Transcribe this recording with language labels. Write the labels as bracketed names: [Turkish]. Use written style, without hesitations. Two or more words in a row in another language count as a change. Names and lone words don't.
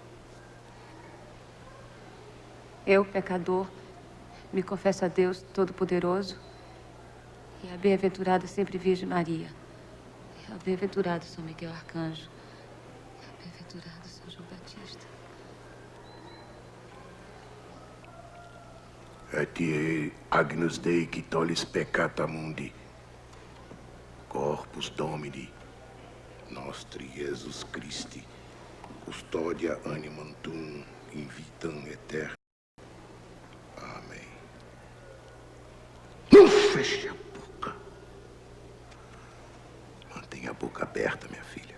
[Portuguese] Eu, pecador, me confesso a Deus Todo-Poderoso e a bem-aventurada sempre Virgem Maria, e ao bem-aventurado São Miguel Arcanjo, e ao bem-aventurado São João Batista. [Latin] Et agnus Dei qui tollis peccata mundi, corpus Domini, nostri Jesus Christi, custodia animam tuum in vitam eterna. [Portuguese] Amém. Não feche a boca. Mantenha a boca aberta, minha filha.